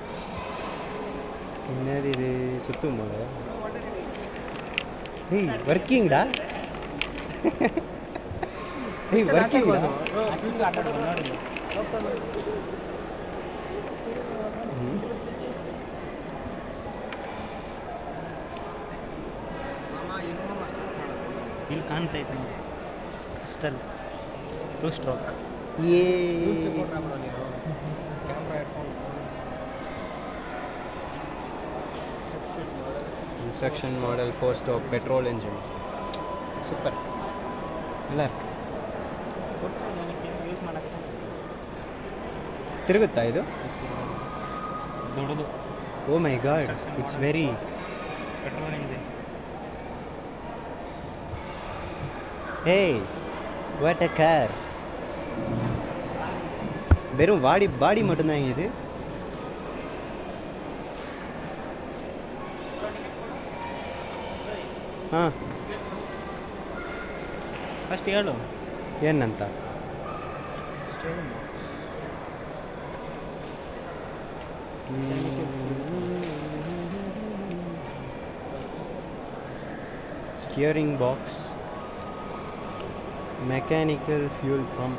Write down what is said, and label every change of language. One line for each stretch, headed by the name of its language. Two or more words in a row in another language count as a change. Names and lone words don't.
Tamil: என்னது இது சுற்றும் போல. ஏய் ஒர்க்கிங்டா. ஏய் ஒர்க்கிங்டா.
Kannada: ಇಲ್ಲಿ ಕಾಣ್ತಾ ಇದ್ದೀನಿ ಕ್ರಿಸ್ಟಲ್ 2 ಸ್ಟ್ರೋಕ್.
English: ಏ instruction model 4 stroke petrol engine.
Kannada: ಸೂಪರ್. ಎಲ್ಲ ತಿರುಗುತ್ತಾ ಇದು? ದೊಡ್ಡದು.
English: oh my god, it's very petrol engine. Hey, what a car.
Tamil: வெறும் பாடி மட்டும்தான் இது.
Kannada: ಹಾಂ ಫಸ್ಟ್ ಹೇಳು ಏನಂತ.
English: steering box, mechanical fuel pump.